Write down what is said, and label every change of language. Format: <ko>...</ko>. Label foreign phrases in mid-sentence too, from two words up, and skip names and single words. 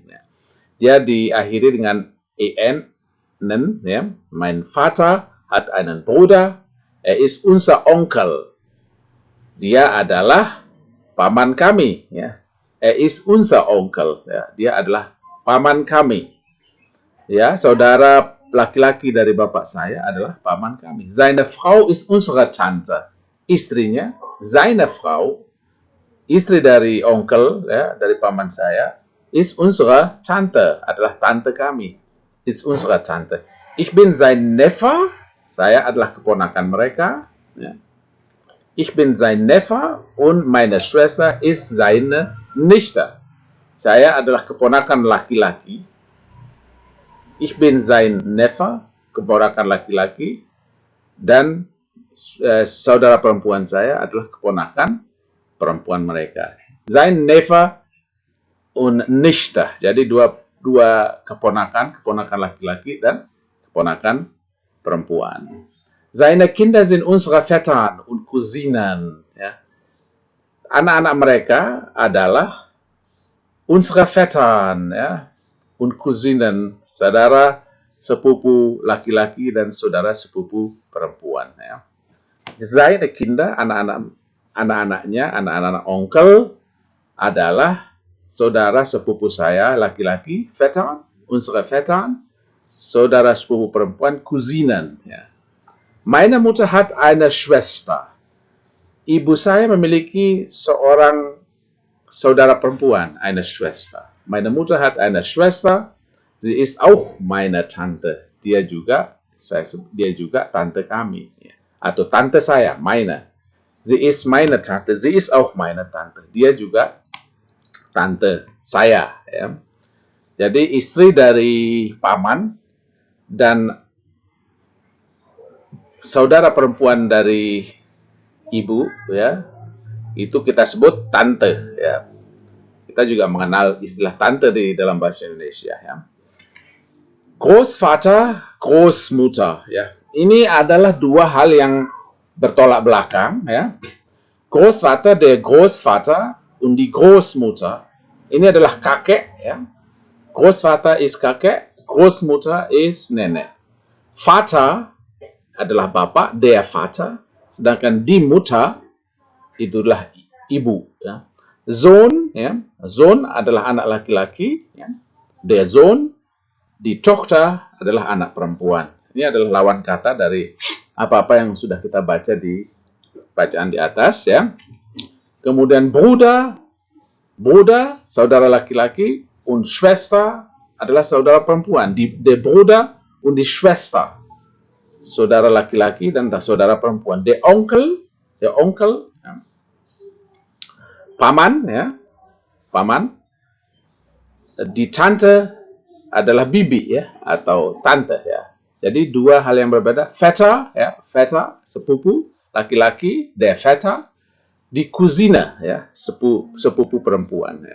<id>Dia diakhiri dengan en, nen, ya.</id> <de>Mein Vater hat einen Bruder, ist unser Onkel.</de> <id>Dia adalah paman kami, ya.</id> <de>Ist unser Onkel,</de> <id>ya. Dia adalah paman kami. Ya, saudara laki-laki dari bapak saya adalah paman kami.</id> <de>Seine Frau ist unsere Tante.</de> <id>Istrinya,</id> <de>seine Frau,</de> <id>istri dari onkel, ya, dari paman saya,</id> <de>ist unsere Tante,</de> <id>adalah tante kami.</id> <de>Ist unsere Tante. Ich bin sein Neffe,</de> <id>saya adalah keponakan mereka. Ya.</id> <de>Ich bin sein Neffe und meine Schwester ist seine Nichte.</de> <id>Saya adalah keponakan laki-laki.</id> <de>Ich bin sein Neffe,</de> <id>keponakan laki-laki, dan saudara perempuan saya adalah keponakan perempuan mereka.</id> <de>Sein Neffe und Nichte.</de> <id>Jadi dua keponakan laki-laki dan keponakan perempuan.</id> <de>Seine Kinder sind unsere Vettern und Cousinen.</de> <id>Ya. Anak-anak mereka adalah</id> <de>unsere Vettern,</de> <id>ya,</id> <de>und Cousinen,</de> <id>saudara sepupu laki-laki dan saudara sepupu perempuan. Ya.</id> <de>Seine Kinder,</de> <id>anak-anaknya, anak-anak onkel adalah saudara sepupu saya laki-laki,</id> <de>Vettern, unsere Vettern,</de> <id>saudara sepupu perempuan, Cousinen. Ya.</id> <de>Meine Mutter hat eine Schwester.</de> <id>Ibu saya memiliki seorang saudara perempuan,</id> <de>eine Schwester. Meine Mutter hat eine Schwester, sie ist auch meine Tante.</de> <id>Dia juga tante kami, ya. Atau tante saya, meine.</id> <de>Sie ist meine Tante, sie ist auch meine Tante.</de> <id>Dia juga tante saya, ya. Jadi istri dari paman dan saudara perempuan dari ibu, ya, itu kita sebut tante, ya. Kita juga mengenal istilah tante di dalam bahasa Indonesia, ya.</id> <de>Großvater, Großmutter,</de> <id>ya. Ini adalah dua hal yang bertolak belakang, ya.</id> <de>Großvater, der Großvater und die Großmutter.</de> <id>Ini adalah kakek, ya.</id> <de>Großvater ist kakek, Großmutter ist nenek.</de> <id>Vater adalah bapak,</id> <de>der Vater,</de> <id>sedangkan</id> <de>die Mutter</de> <id>itu adalah ibu, ya. Sohn, ya. Sohn adalah anak laki-laki, ya.</id> <de>Der Sohn, die Tochter</de> <id>adalah anak perempuan. Ini adalah lawan kata dari apa-apa yang sudah kita baca di bacaan di atas, ya. Kemudian Bruder, saudara laki-laki,</id> <de>und Schwester</de> <id>adalah saudara perempuan.</id> <de>Der Bruder und die Schwester,</de> <id>saudara laki-laki dan saudara perempuan.</id> <de>Der Onkel,</de> <id>ya. Paman, ya. Paman.</id> <de>Die Tante</de> <id>adalah bibi, ya, atau tante, ya. Jadi dua hal yang berbeda. Vetter, ya, Vetter, sepupu laki-laki,</id> <de>der Vetter, di Cousine,</de> <id>ya, sepupu perempuan, ya.</id>